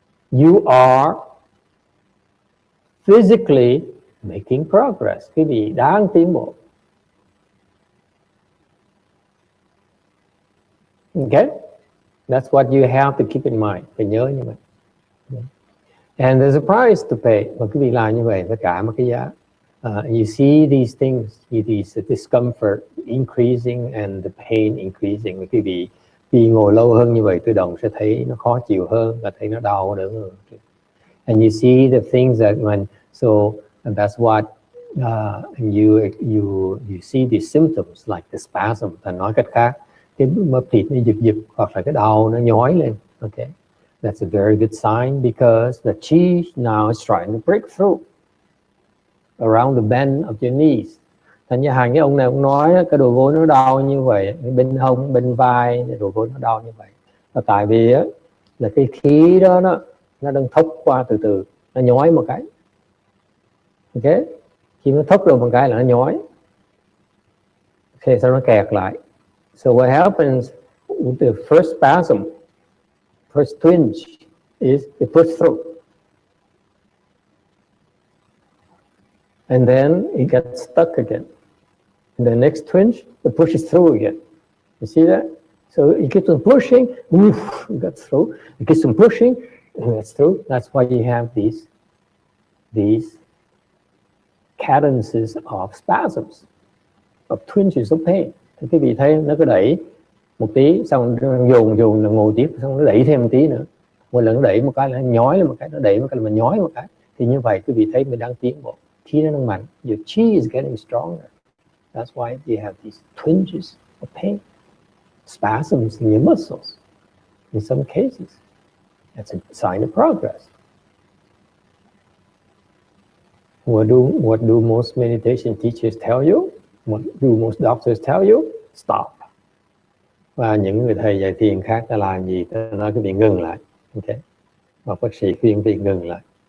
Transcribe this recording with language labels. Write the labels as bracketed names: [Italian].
[English] You are physically making progress. [Vietnamese] Quý vị đang tiến bộ. [English] Okay? That's what you have to keep in mind. [Vietnamese] Phải nhớ như vậy. [English] And there's a price to pay. [Vietnamese] Và quý vị làm như vậy phải trả một cái giá. [English] You see these things, these discomfort increasing and the pain increasing. [Vietnamese] Quý vị ngồi lâu hơn như vậy, tự động sẽ thấy nó khó chịu hơn và thấy nó đau nữa hơn. [English] And you see the things that and that's what you see the symptoms like the spasm. [Vietnamese] Nói cách khác, cái mấp thịt nó giật hoặc là cái đầu nó nhói lên. [English] Okay, that's a very good sign because the chi now is trying to break through around the bend of your knees. [Vietnamese] Thành như hàng cái ông này cũng nói cái đầu gối nó đau như vậy, bên hông, bên vai, cái đầu gối nó đau như vậy. Và tại vì là cái khí đó nó đang thốc qua từ từ, nó nhói một cái. Ok, khi nó thốc rồi một cái là nó nhói. Ok, sau nó kẹt lại. [English] So what happens with the first spasm, first twinge is it puts through. And then it gets stuck again. And the next twinge, it pushes through again. You see that? So it keeps on pushing, it gets through. It keeps on pushing, it gets through. That's why you have these cadences of spasms, of twinges of pain. [Vietnamese] Thì quý vị thấy nó cứ đẩy một tí, xong dồn là ngồi tiếp, xong nó đẩy thêm một tí nữa. Một lần nó đẩy một cái là nó nhói lên một cái, nó đẩy một cái là mình nhói một cái. Thì như vậy quý vị thấy mình đang tiến bộ. Chi nó đang mạnh. [English] Your chi is getting stronger. That's why you have these twinges of pain, spasms in your muscles. In some cases, that's a sign of progress. What do most meditation teachers tell you? What do most doctors tell you? Stop. [Vietnamese] Và những người thầy dạy thiền khác ta làm gì? Ta nói quý vị ngừng lại. Okay. Và bác sĩ khuyên quý vị ngừng lại.